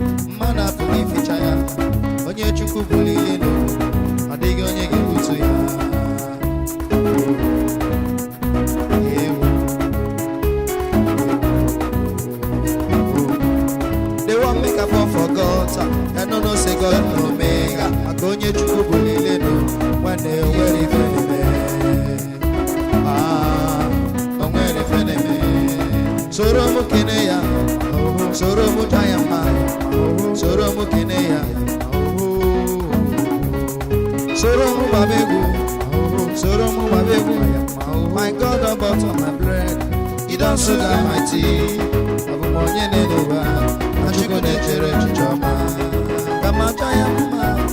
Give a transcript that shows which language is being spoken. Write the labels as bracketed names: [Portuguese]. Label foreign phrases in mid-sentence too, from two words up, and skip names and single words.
[Igbo] Mmadụ apụghị ificha ya. Onye Chukwu buliri elu, ọ dịghị onye ga-ebutu ya. Ewo. [Nigerian Pidgin] They want make a fall for God, they no know say God no omega. [Igbo] Maka onye Chukwu buliri elu, nwanne, o nwere ife na-eme. Ah, o nwere ife na-eme. Soro m kene ya, soro m jaa ya mma, soro m kene ya, soro m gbaba egwu, soro m gbaba egwu. [Nigerian Pidgin] My God, don butter my bread, he don sugar my tea. [Igbo] Ọ bụ m onye na-ele ụwa, na Chukwu na-echere echiche ọma. Ka m aja ya mma.